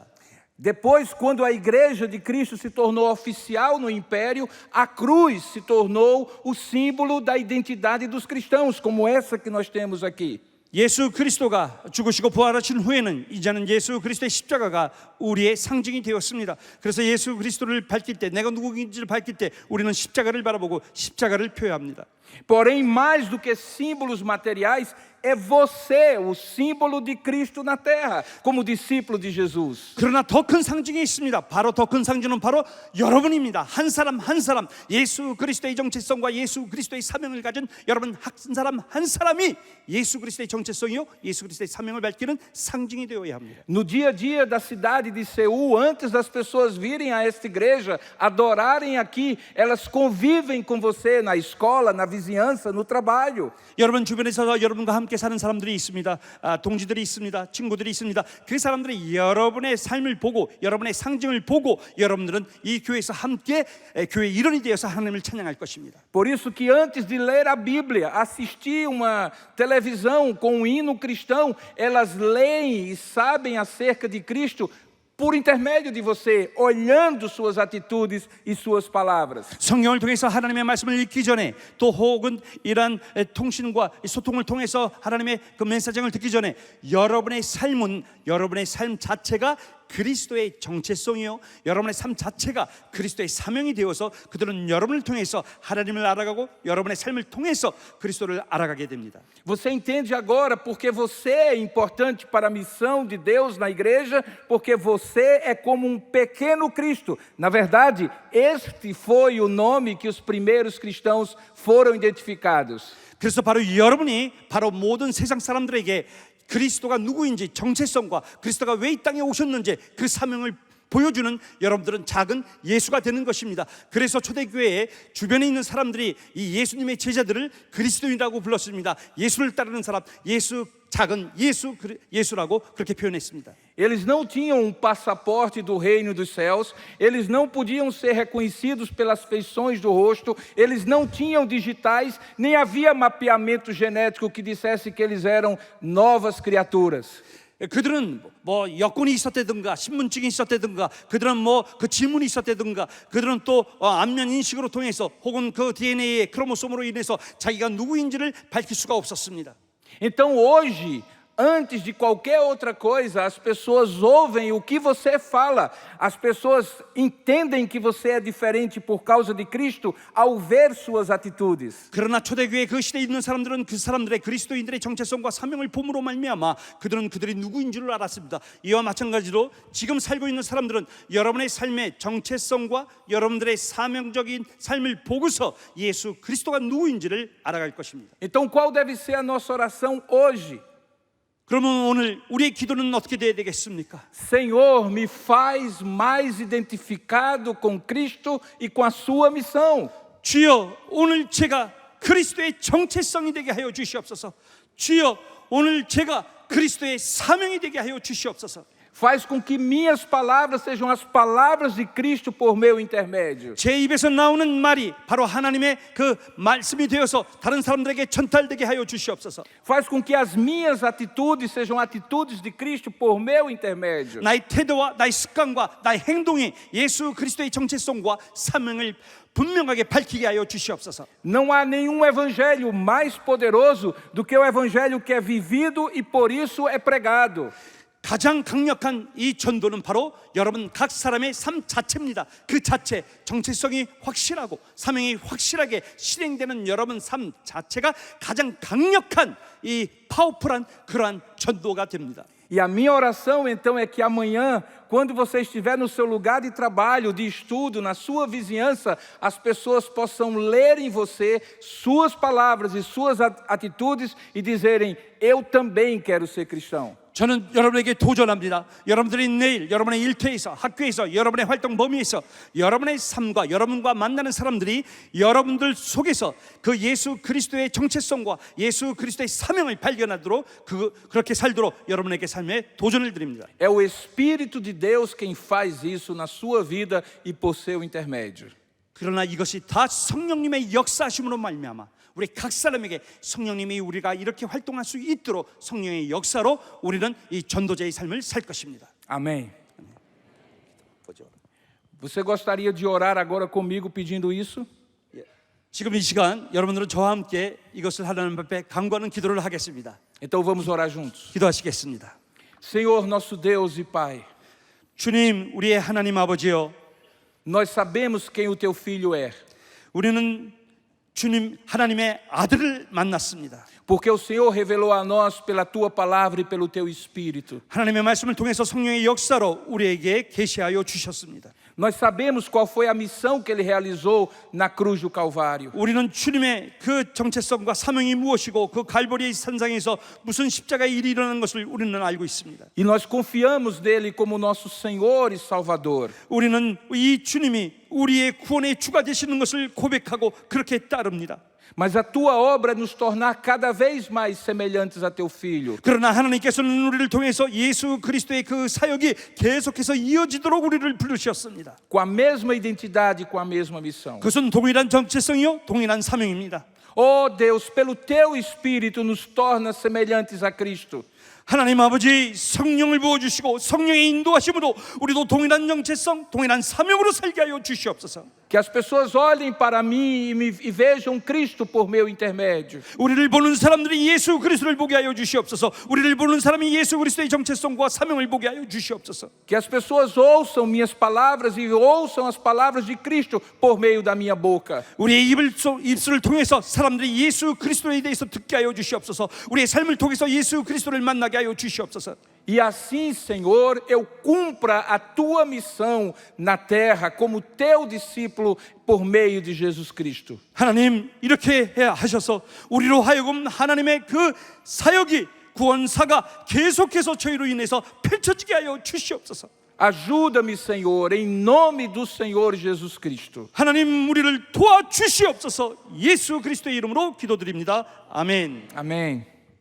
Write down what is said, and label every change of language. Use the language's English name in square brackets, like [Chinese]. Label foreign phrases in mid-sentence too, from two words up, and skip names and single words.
[Portuguese] Depois, quando a igreja de Cristo se tornou oficial no império, a cruz se tornou o símbolo da identidade dos cristãos, como essa que nós temos aqui. [Korean] 예수 그리스도가 죽으시고 부활하신 후에는 이제는 예수 그리스도의 십자가가 우리의 상징이 되었습니다. 그래서 예수 그리스도를 밝힐 때, 내가 누구인지를 밝힐 때 우리는 십자가를 바라보고 십자가를 표현합니다. [Portuguese] Porém, mais do que símbolos materiais, é você o símbolo de Cristo na terra, como discípulo de Jesus. [Korean] 그러나 더 큰 상징이 있습니다. 바로 더 큰 상징은 바로 여러분입니다. 한 사람 한 사람, 예수 그리스도의 정체성과 예수 그리스도의 사명을 가진 여러분 한 사람 한 사람이 예수 그리스도의 정체성이요 예수 그리스도의 사명을 밝히는 상징이 되어야 합니다. [Portuguese] No dia a dia da cidade de Seul, antes das pessoas virem a esta igreja, adorarem aqui, elas convivem com você na escola, na vizinhança, no trabalho. [Korean] 여러분 주변에서 여러분과 함께 사는 사람들이 있습니다. 동지들이 있습니다. 친구들이 있습니다. 그 사람들이 여러분의 삶을 보고 여러분의 상징을 보고 여러분들은 이 교회에서 함께 교회 일원이 되어서 하나님을 찬양할 것입니다. [Portuguese] Por isso que antes de ler a Bíblia, assistir uma televisão com um hino cristão, elas leem e sabem acerca de Cristo por intermédio de você, olhando suas atitudes e suas palavras. [Korean] 성경을 통해서 하나님의 말씀을 읽기 전에 또 혹은 이러한 통신과 소통을 통해서 하나님의 그 메시지를 듣기 전에 여러분의 삶은 여러분의 삶 자체가 그리스도의 정체성이요 여러분의 삶 자체가 그리스도의 사명이 되어서 그들은 여러분을 통해서 하나님을 알아가고 여러분의 삶을 통해서 그리스도를 알아가게 됩니다. [Portuguese] Você entende agora porque você é importante para a missão de Deus na igreja, porque você é como um pequeno Cristo. Na verdade, este foi o nome que os primeiros cristãos foram identificados. [Korean] 그래서 바로 여러분이 바로 모든 세상 사람들에게 그리스도가 누구인지 정체성과 그리스도가 왜 이 땅에 오셨는지 그 사명을 보여주는 여러분들은 작은 예수가 되는 것입니다. 그래서 초대교회에 주변에 있는 사람들이 이 예수님의 제자들을 그리스도인이라고 불렀습니다. 예수를 따르는 사람, 예수 작은 예수라고 그렇게 표현했습니다. [Portuguese] Eles não tinham um passaporte do reino dos céus, eles não podiam ser reconhecidos pelas feições do rosto, eles não tinham digitais, nem havia mapeamento genético que dissesse que eles eram novas criaturas. [Korean] 그들은 뭐 여권이 있었다든가 신분증이 있었다든가 그들은 뭐 그 지문이 있었다든가 그들은 또 안면 인식으로 통해서 혹은 그 DNA의 크로모솜으로 인해서 자기가 누구인지를 밝힐 수가 없었습니다. [Portuguese] Então hoje, antes de qualquer outra coisa, as pessoas ouvem o que você fala, as pessoas entendem que você é diferente por causa de Cristo ao ver suas atitudes. [Korean] 그러나 초대교회 그 시대에 있는 사람들은 그 사람들의 그리스도인들의 정체성과 사명을 봄으로 말미암아 그들은 그들이 누구인 줄을 알았습니다. 이와 마찬가지로 지금 살고 있는 사람들은 여러분의 삶의 정체성과 여러분들의 사명적인 삶을 보고서 예수 그리스도가 누구인지를 알아갈 것입니다. [Portuguese] Então qual deve ser a nossa oração hoje? [Korean] 그러면 오늘 우리의 기도는 어떻게 되어야 되겠습니까? [Portuguese] Senhor, me faz mais identificado com Cristo e com a sua missão. [Korean] 주여, 오늘 제가 그리스도의 정체성이 되게 하여 주시옵소서. 주여, 오늘 제가 그리스도의 사명이 되게 하여 주시옵소서. [Portuguese] Faz com que minhas palavras sejam as palavras de Cristo por meu intermédio. [Korean] 제 입에서 나오는 말이 바로 하나님의 그 말씀이 되어서 다른 사람들에게 전달되게 하여 주시옵소서. [Portuguese] Faz com que as minhas atitudes sejam atitudes de Cristo por meu intermédio. [Korean] 나의 태도와 나의 습관과 나의 행동이 예수 그리스도의 정체성과 사명을 분명하게 밝히게 하여 주시옵소서. [Portuguese] Não há nenhum evangelho mais poderoso do que o evangelho que é vivido e por isso é pregado. [Korean] 가장 강력한 이 전도는 바로 여러분 각 사람의 삶 자체입니다. 그 자체 정체성이 확실하고 사명이 확실하게 실행되는 여러분 삶 자체가 가장 강력한 이 파워풀한 그러한 전도가 됩니다. [Portuguese] E a minha oração então é que amanhã, quando você estiver no seu lugar de trabalho, de estudo, na sua vizinhança, as pessoas possam ler em você suas palavras e suas atitudes e dizerem: eu também quero ser cristão. [Korean] 저는 여러분에게 도전합니다. 여러분들이 내일 여러분의 일터에서 학교에서 여러분의 활동 범위에서 여러분의 삶과 여러분과 만나는 사람들이 여러분들 속에서 그 예수 그리스도의 정체성과 예수 그리스도의 사명을 발견하도록 그렇게 살도록 여러분에게 삶에 도전을 드립니다. [Portuguese] É o Espírito de Deus quem faz isso na sua vida e por seu intermédio. [Korean] 그러나 이것이 다 성령님의 역사하심으로 말미암아 우리 각 사람에게 성령님이 우리가 이렇게 활동할 수 있도록 성령의 역사로 우리는 이 전도자의 삶을 살 것입니다. [Portuguese] Amém. Você gostaria de orar agora comigo pedindo isso? [Korean] 지금 이 시간 여러분들은 저와 함께 이것을 하라는 법에 간구하는 기도를 하겠습니다. [Portuguese] Então vamos orar juntos. [Korean] 기도하시겠습니다. [Portuguese] Senhor, nosso Deus e Pai, [Korean] 주님, 우리의 하나님 아버지여, [Portuguese] nós sabemos quem o teu filho é, [Korean] 우리는 주님 하나님의 아들을 만났습니다. [Portuguese] porque o Senhor revelou a nós pela tua palavra e pelo teu espírito. [Korean] 하나님의 말씀을 통해서 성령의 역사로 우리에게 계시하여 주셨습니다. [Portuguese] Nós sabemos qual foi a missão que ele realizou na cruz do Calvário. [Korean] 우리는 주님의 그 정체성과 사명이 무엇이고 그 갈보리 산상에서 무슨 십자가의 일이 일어나는 것을 우리는 알고 있습니다. [Portuguese] E nós confiamos nele como nosso Senhor e Salvador. [Korean] 우리는 이 주님이 우리의 구원의 주가 되시는 것을 고백하고 그렇게 따릅니다. [Portuguese] Mas a tua obra é nos tornar cada vez mais semelhantes a teu filho. [Korean] 그러나 하나님께서는 우리를 통해서 예수 그리스도의 그 사역이 계속해서 이어지도록 우리를 부르셨습니다. [Portuguese] Com a mesma identidade, com a mesma missão. [Korean] 그것은 동일한 정체성이요 동일한 사명입니다. [Portuguese] Oh Deus, pelo teu Espírito nos torna semelhantes a Cristo. [Korean] 하나님 아버지 성령을 부어주시고 성령의 인도하심으로 우리도 동일한 정체성, 동일한 사명으로 살게 하여 주시옵소서. [Portuguese] Que as pessoas olhem para mim e vejam Cristo por meu intermédio. [Korean] 우리를 보는 사람들이 예수 그리스도를 보게 하여 주시옵소서. 우리를 보는 사람이 예수 그리스도의 정체성과 사명을 보게 하여 주시옵소서. [Portuguese] Que as pessoas ouçam minhas palavras e ouçam as palavras de Cristo por meio da minha boca. [Korean] 우리의 입술을 통해서 사람들이 예수 그리스도에 대해서 듣게 하여 주시옵소서. 우리의 삶을 통해서 예수 그리스도를 만나게 하여 주시옵소서. [Portuguese] E assim, Senhor, eu cumpra a tua missão na terra como teu discípulo por meio de Jesus Cristo. [Korean] 하나님 이렇게 하셔서 우리로 하여금 하나님의 그 사역이 구원사가 계속해서 저희로 인해서 펼쳐지게 하여 주시옵소서. [Portuguese] Ajuda-me, Senhor, em nome do Senhor Jesus Cristo. [Korean] 하나님 우리를 도와주시옵소서. 예수 그리스도의 이름으로 기도드립니다. 아멘. [Portuguese] Amém.